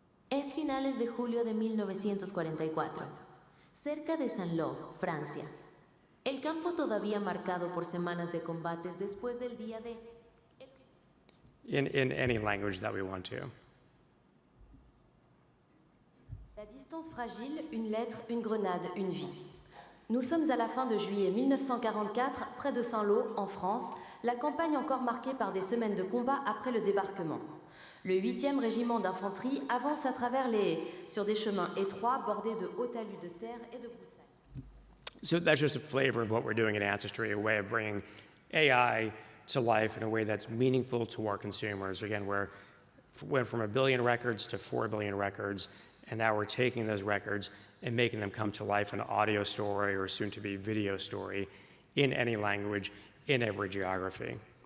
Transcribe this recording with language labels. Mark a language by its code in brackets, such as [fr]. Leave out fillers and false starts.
[es] Es finales de julio de 1944, cerca de Saint-Lô, Francia. El campo todavía marcado por semanas de combates después del día de... [en] In any language that we want to. [fr] La distance fragile, une lettre, une grenade, une vie. Nous sommes à la fin de juillet 1944, près de Saint-Lô, en France, la campagne encore marquée par des semaines de combat après le débarquement. Le 8e régiment d'infanterie avance à travers sur des chemins étroits bordés de hauts talus de terre et de broussailles. [en] So that's just a flavor of what we're doing in Ancestry, a way of bringing AI to life in a way that's meaningful to our consumers. Again, we went from 1 billion records to 4 billion records, and now we're taking those records and making them come to life in an audio story or soon to be video story in any language, in every geography.